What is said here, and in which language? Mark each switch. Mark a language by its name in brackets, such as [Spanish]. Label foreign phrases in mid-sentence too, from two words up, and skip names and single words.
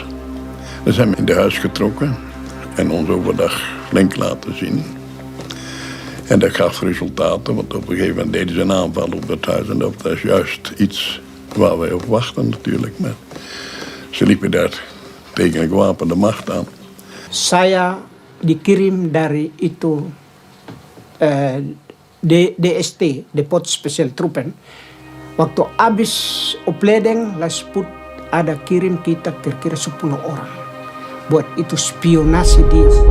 [Dutch] Dan zijn we in de huis getrokken en ons overdag flink laten zien. En dat gaf resultaten, want op een gegeven moment deden ze een aanval op het huis. En dat was juist iets waar wij op wachten natuurlijk. Maar ze liepen daar tegen een gewapende macht aan. [Indonesian] Saya dikirim dari itu DST, Depot Special Troepen. Waktu habis opleiding Lasput ada kirim kita kira-kira 10 orang. Buat itu spionasi dia.